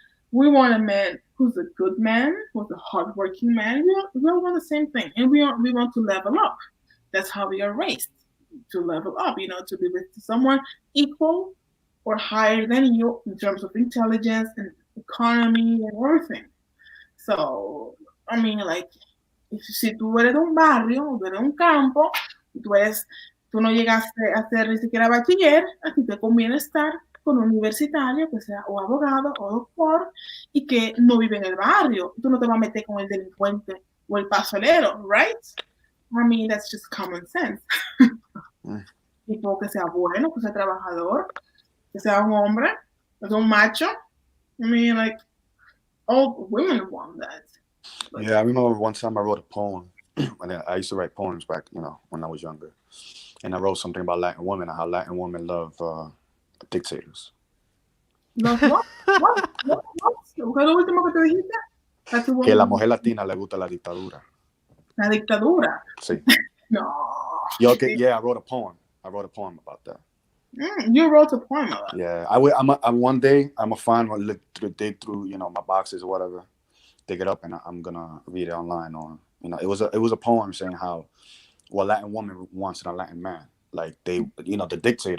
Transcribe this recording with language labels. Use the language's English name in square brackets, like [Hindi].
[English] We want a man who's a good man, who's a hardworking man. We all want the same thing, and we want to level up. That's how we are raised, to level up. To be with someone equal or higher than you in terms of intelligence and economy and everything. So, I mean, like, [Spanish] si tú eres de un barrio, tú eres de un campo, tú no llegaste a ser ni siquiera bachiller, a ti te conviene estar con un universitario que sea o abogado o doctor y que no vive en el barrio. Tú no te vas a meter con el delincuente o el pasolero, right? [English] I mean, that's just common sense. [Spanish] Tipo que sea bueno, que sea trabajador, que sea un hombre, que sea un macho. [English] I mean, like, all women want that. Yeah, I remember one time I wrote a poem. And I used to write poems back, when I was younger. And I wrote something about Latin women and how Latin women love dictators. What? [Spanish] ¿Qué es lo último que te dijiste? Que la mujer latina le gusta la dictadura. La dictadura? Sí. No. [English] I wrote a poem. I wrote a poem about that. You wrote a poem about that? Yeah. One day I'm gonna dig through, my boxes or whatever, dig it up, and I'm gonna read it online. Or it was a poem saying how what Latin woman wants in a Latin man, like they, the dictator.